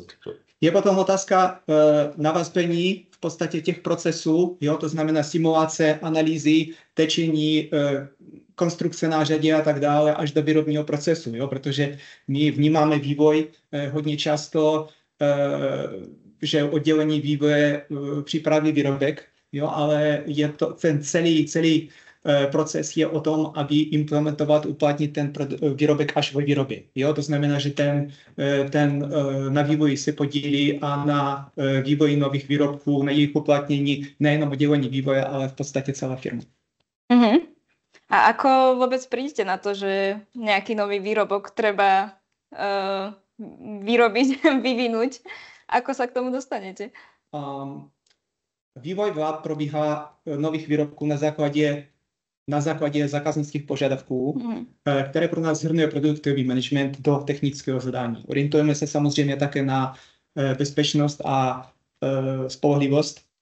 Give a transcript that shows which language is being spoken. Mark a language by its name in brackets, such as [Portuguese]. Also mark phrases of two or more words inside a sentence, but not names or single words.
[Czech] Je potom otázka navazbení v podstatě těch procesů, to znamená simulace, analýzy, tečení, konstrukce na řadě a tak dále až do výrobního procesu, protože my vnímáme vývoj hodně často, že oddělení vývoje připraví výrobek, ale je to ten celý proces je o tom, aby implementovat, uplatnit ten výrobek až ve výrobě. To znamená, že ten na vývoji se podílí a na vývoji nových výrobků, na jejich uplatnění nejenom oddělení vývoje, ale v podstatě celá firma. [Slovak] A ako vôbec prídete na to, že nejaký nový výrobok treba vyrobiť, vyvinúť? Ako sa k tomu dostanete? [Czech] Vývoj probíhá nových výrobků na základě zákaznických požadavků, které pro nás shrnuje produktový management do technického zadání. Orientujeme se samozřejmě také na bezpečnost a spolehlivost.